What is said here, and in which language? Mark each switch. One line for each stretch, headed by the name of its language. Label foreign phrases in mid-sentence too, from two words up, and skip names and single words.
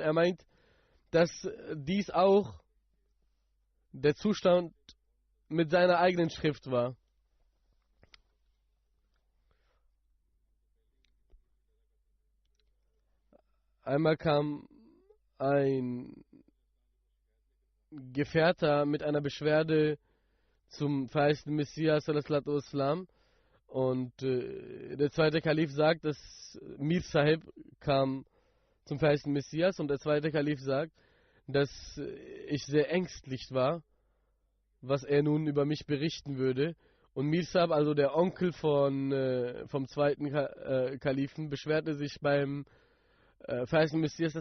German: Er meint, dass dies auch der Zustand mit seiner eigenen Schrift war. Einmal kam ein Gefährter mit einer Beschwerde zum verheißten Messias
Arabic: صلى الله عليه وسلم,
German: und der zweite Kalif sagt, dass Mir Sahib kam zum verheißten Messias, und der zweite Kalif sagt, dass ich sehr ängstlich war, was er nun über mich berichten würde. Und Mir Sahib, also der Onkel vom zweiten Kalifen, beschwerte sich beim verheißten Messias, dass